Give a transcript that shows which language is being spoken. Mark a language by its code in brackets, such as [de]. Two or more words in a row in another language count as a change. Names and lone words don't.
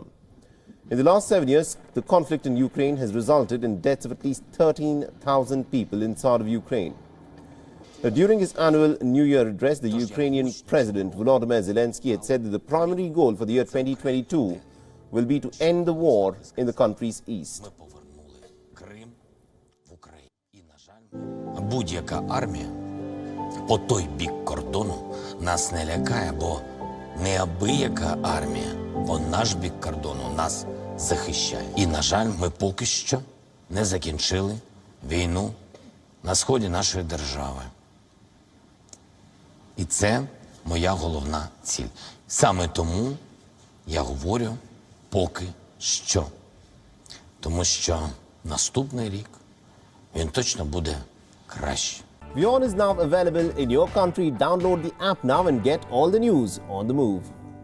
[en] In the last 7 years, the conflict in Ukraine has resulted in deaths of at least 13,000 people inside of Ukraine. Now, during his annual New Year address, the Ukrainian President Volodymyr Zelensky had said that the primary goal for the year 2022 will be to end the war in the country's east. [uk] Будь-яка армія по той бік кордону нас не лякає, бо неабияка армія по наш бік кордону нас захищає. І, на жаль, ми поки що не закінчили війну на сході нашої держави. І це моя головна ціль. Саме тому я говорю поки що. Тому що наступний рік він точно буде краще. [en] WION is now available in your country. Download the app now and get all the news on the move.